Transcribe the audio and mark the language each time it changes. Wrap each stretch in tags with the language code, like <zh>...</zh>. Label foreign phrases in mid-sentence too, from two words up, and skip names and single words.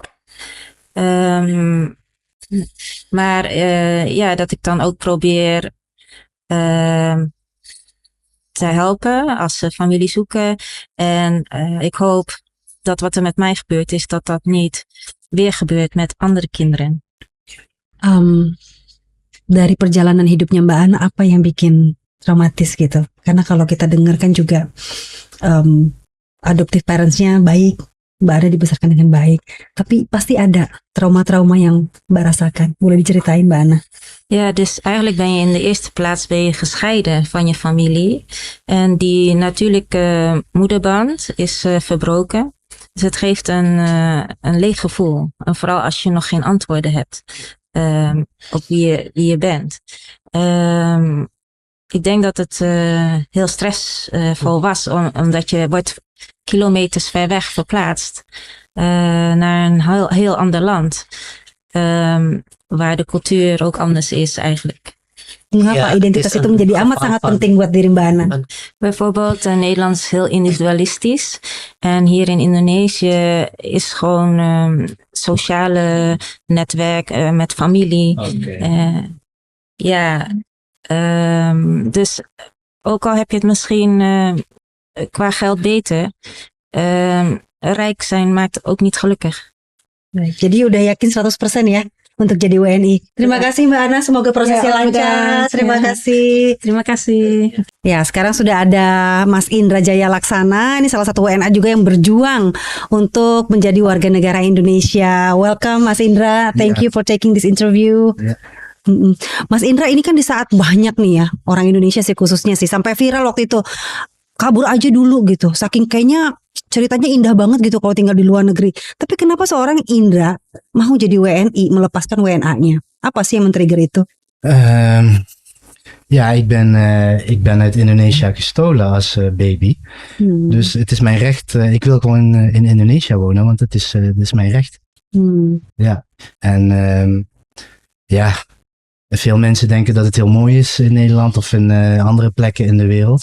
<nl>Maar dat ik dan ook probeer te helpen als ze familie zoeken. En ik hoop dat wat er met mij gebeurd is, dat dat niet weer gebeurt met andere kinderen.</nl> <id>Dari perjalanan hidupnya Mbak Ana, apa yang bikin traumatis gitu? Karena kalau kita dengar kan juga</id> <en>adoptive parentsnya</en> <id>baik, Mbak Ana dibesarkan dengan baik, tapi pasti ada trauma-trauma yang Mbak rasakan. Boleh diceritain Mbak Ana?</id> <nl>Ja, dus eigenlijk ben je in de eerste plaats gescheiden van je familie. En die natuurlijke moederband is verbroken. Dus het geeft een leeg gevoel. En vooral als je nog geen antwoorden hebt op wie je bent. Ik denk dat het heel stressvol was, omdat je wordt kilometers ver weg verplaatst naar een heel ander land. Waar de cultuur ook anders is eigenlijk.</nl> <id>Mengapa identitas itu menjadi amat sangat penting buat diri Mbak Ana?</id> <nl>Bijvoorbeeld Nederland is heel individualistisch. En hier in Indonesië is gewoon sociale netwerk met familie. Dus ook al heb je het misschien qua geld beter, rijk zijn maakt ook niet gelukkig.</nl> <id>Baik, jadi udah yakin 100% ya untuk jadi WNI. Terima kasih Mbak Ana, semoga prosesnya lancar. Terima kasih. Terima kasih. Ya, sekarang sudah ada Mas Indra Jaya Laksana. Ini salah satu WNA juga yang berjuang untuk menjadi warga negara Indonesia.</id> <en>Welcome Mas Indra. Thank you for taking this interview.</en> <id>Mas Indra, ini kan di saat banyak nih ya orang Indonesia sih khususnya sih sampai viral waktu itu, kabur aja dulu gitu. Saking kayaknya ceritanya indah banget gitu kalau tinggal di luar negeri. Tapi kenapa seorang Indra mau jadi WNI, melepaskan WNA-nya? Apa sih yang men-trigger itu?</id> <nl>Ik ben uit Indonesië gestolen als baby. Dus het is mijn recht. Ik wil gewoon in Indonesië wonen, want het is mijn recht. Ja, en veel mensen denken dat het heel mooi is in Nederland of in andere plekken in de wereld.</nl>